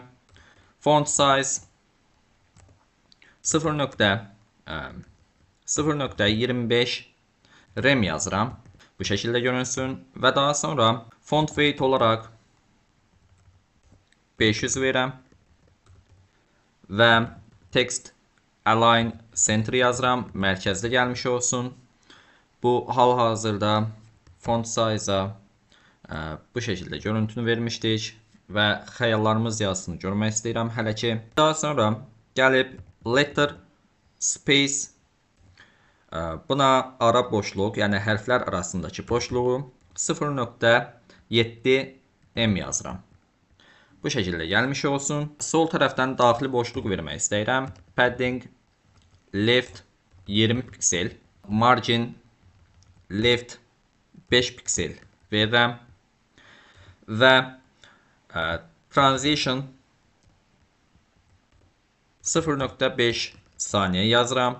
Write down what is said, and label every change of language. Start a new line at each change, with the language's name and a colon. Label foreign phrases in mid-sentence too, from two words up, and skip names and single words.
English: Font size 0.25 rem yazıram.
Azerbaijani: Bu şəkildə görünsün və daha sonra
English: font weight
Azerbaijani: olaraq 500 verirəm və
English: text align center
Azerbaijani: yazıram, mərkəzdə gəlmiş olsun. Bu hal-hazırda
English: font size-
Azerbaijani: a bu şəkildə görüntünü vermişdik və xəyallarımız yazısını görmək istəyirəm hələ ki. Daha sonra gəlib
English: letter space,
Azerbaijani: buna ara boşluq, yəni hərflər arasındakı boşluğu 0.7 m yazıram. Bu şəkildə gəlmiş olsun. Sol tərəfdən daxili boşluq vermək istəyirəm.
English: Padding left
Azerbaijani: 20 piksel,
English: margin left
Azerbaijani: 5 piksel verirəm və transition 0.5 saniyə yazıram.